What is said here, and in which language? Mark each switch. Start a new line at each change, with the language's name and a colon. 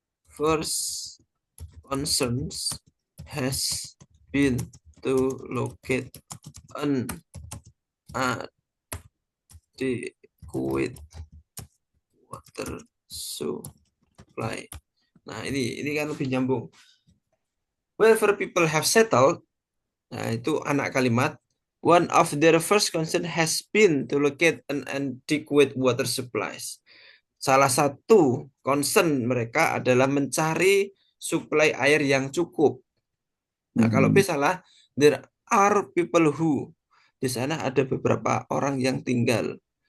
English: first concerns has been to locate an adequate water supply.
Indonesian: Nah, ini kan lebih nyambung.
English: Wherever people have settled,
Indonesian: nah itu anak kalimat.
English: One of their first concern has been to locate an adequate water supplies.
Indonesian: Salah satu concern mereka adalah mencari suplai air yang cukup. Nah, kalau B salah,
English: there are people who.
Indonesian: Di sana ada beberapa orang yang tinggal.